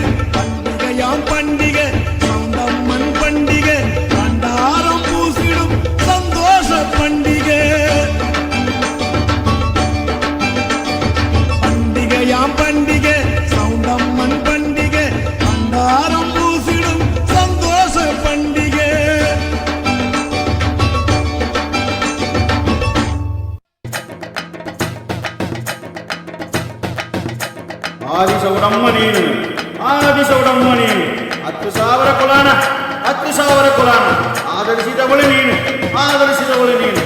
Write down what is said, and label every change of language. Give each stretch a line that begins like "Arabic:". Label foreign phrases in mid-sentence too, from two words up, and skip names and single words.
Tamil: பண்டிகையாம் பண்டிகை சவுண்டம்மன் பண்டிகை, பண்டாரம் பூசிடும் சந்தோஷ பண்டிகை. பண்டிகையாம் பண்டிகை சவுண்டம்மன் பண்டிகை, பண்டாரம் பூசிடும் சந்தோஷ பண்டிகை.
Kannada: ಆದಿಸೌಡಮ್ಮ ನೀನು ಆದಿಸೌಡಮ್ಮ ನೀನು 10,000 ಕುಲಾನ 10,000 ಕುಲಾನ ಆಧರಿಸಿದವಳು ನೀನು ಆಧರಿಸಿದವಳು ನೀನು.